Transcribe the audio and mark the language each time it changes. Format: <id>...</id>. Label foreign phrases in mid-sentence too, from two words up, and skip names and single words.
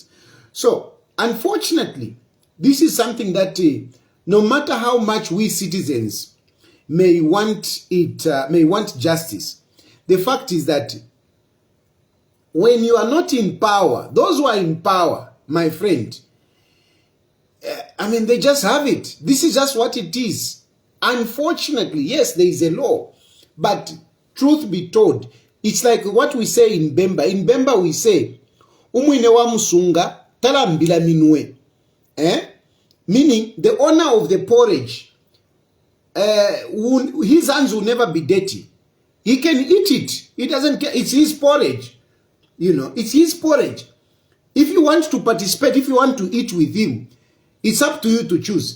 <en>So, unfortunately, this is something that no matter how much we citizens may want justice, the fact is that when you are not in power, those who are in power, my friend, I mean, they just have it. This is just what it is. Unfortunately, yes, there is a law, but truth be told, it's like what we say in Bemba. In Bemba we say,</en> <bem>umwine wa musunga talambila minwe.</bem> <en>Meaning, the owner of the porridge, his hands will never be dirty. He can eat it. He doesn't care. It's his porridge. You know, it's his porridge. If you want to participate, if you want to eat with him, it's up to you to choose.</en>